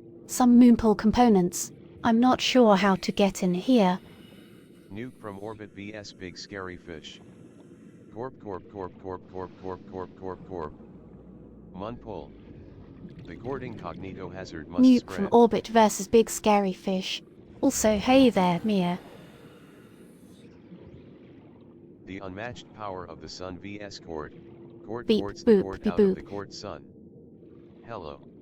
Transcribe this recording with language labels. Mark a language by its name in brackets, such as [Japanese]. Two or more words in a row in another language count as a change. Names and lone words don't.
[English] Some moonpool components. I'm not sure how to get in here. Nuke from orbit vs big scary fish. Corp corp corp corp corp corp corp corp corp. Munpol. The Gord incognito hazard must Nuke spread. from orbit versus big scary fish. Also, hey there, Mia. The unmatched power of the sun vs Gord. Gord Beep, quartz the boop, Gord beep, out of boop. the Gord sun. Hello.